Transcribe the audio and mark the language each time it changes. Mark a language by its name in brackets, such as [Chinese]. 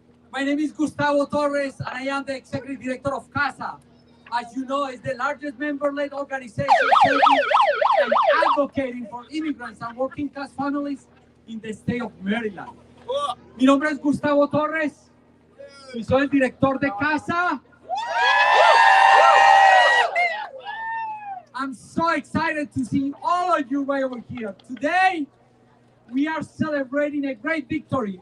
[English] My name is Gustavo Torres, and I am the Executive Director of CASA. As you know, it's the largest member-led organization serving and advocating for immigrants and working class families in the state of Maryland. [Spanish] Mi nombre es Gustavo Torres y soy el director de CASA. [English] I'm so excited to see all of you right over here. Today, we are celebrating a great victory.